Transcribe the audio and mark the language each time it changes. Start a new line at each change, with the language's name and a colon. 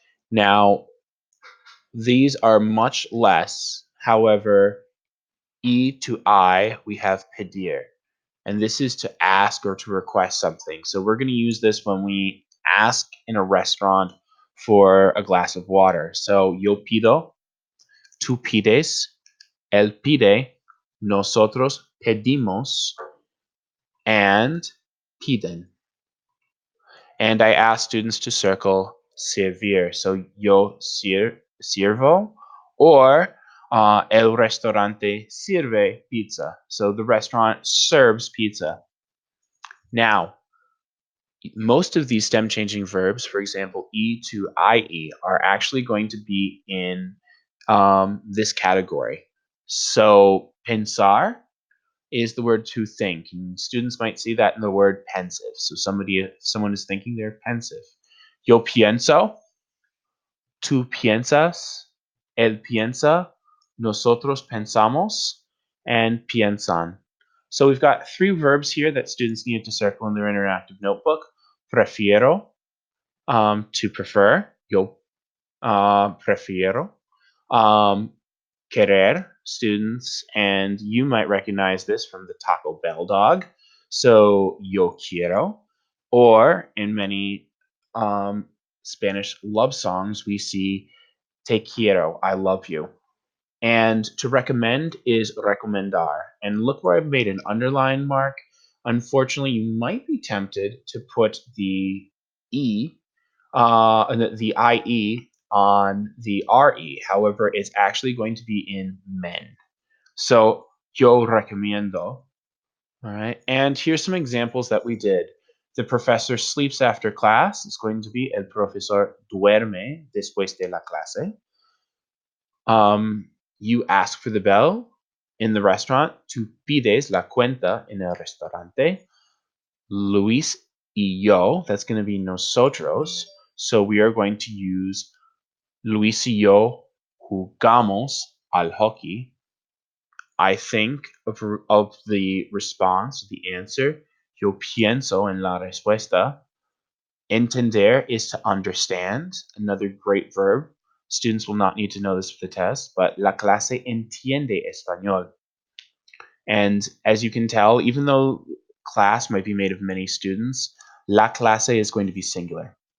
English: Now, these are much less. However, E to I, we have pedir. And this is to ask or to request something. So we're going to use this when we ask in a restaurant for a glass of water. So
Spanish: yo pido, tú pides, él pide, nosotros pedimos,
English: and
Spanish: piden.
English: And I ask students to circle servir. So
Spanish: yo sirvo,
English: or
Spanish: el restaurante sirve pizza.
English: So the restaurant serves pizza. Now, most of these stem changing verbs, for example, E to IE, are actually going to be in this category. So pensar is the word to think. And students might see that in the word pensive. So someone is thinking, they're pensive.
Spanish: Yo pienso, tú piensas, él piensa, nosotros pensamos, and piensan.
English: So we've got three verbs here that students need to circle in their interactive notebook.
Spanish: Prefiero,
English: to prefer.
Spanish: Yo prefiero.
English: Querer, students, and you might recognize this from the Taco Bell dog. So yo quiero. Or in many Spanish love songs, we see
Spanish: te quiero,
English: I love you. And to recommend is recomendar. And look where I've made an underline mark. Unfortunately, you might be tempted to put the E, the IE on the RE. However, it's actually going to be in men. So, yo recomiendo. All right. And here's some examples that we did. The professor sleeps after class. It's going to be
Spanish: el profesor duerme después de la clase.
English: You ask for the bell in the restaurant.
Spanish: Tú pides la cuenta en el restaurante. Luis y yo,
English: that's going to be nosotros. So we are going to use
Spanish: Luis y yo jugamos al hockey.
English: I think of the response, the answer.
Spanish: Yo pienso en la respuesta.
English: Entender is to understand, another great verb. Students will not need to know this for the test, but
Spanish: la clase entiende español.
English: And as you can tell, even though class might be made of many students, la clase is going to be singular.